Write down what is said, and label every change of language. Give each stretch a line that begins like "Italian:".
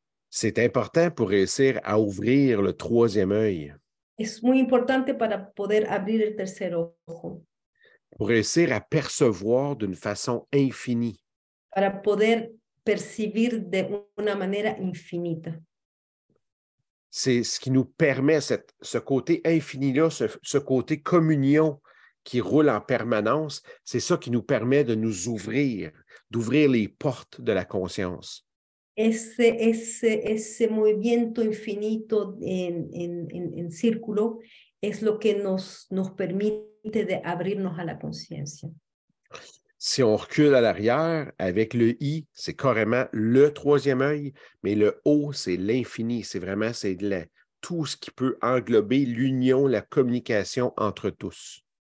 French: C'est important pour réussir à ouvrir le troisième œil,
Spanish: Es muy importante para poder abrir el tercer ojo,
French: pour réussir à percevoir d'une façon infinie.
Spanish: para poder percibir de una manera infinita.
French: C'est ce qui nous permet, ce côté infini-là, ce côté communion qui roule en permanence, c'est ça qui nous permet de nous ouvrir, d'ouvrir les portes de la conscience.
Spanish: Ese movimiento infinito en círculo es lo que nos permite de abrirnos a la conciencia.
French: Si on recule à l'arrière, avec le I, c'est carrément le troisième œil, mais le O, c'est l'infini. C'est vraiment tout ce qui peut englober l'union, la communication entre tous.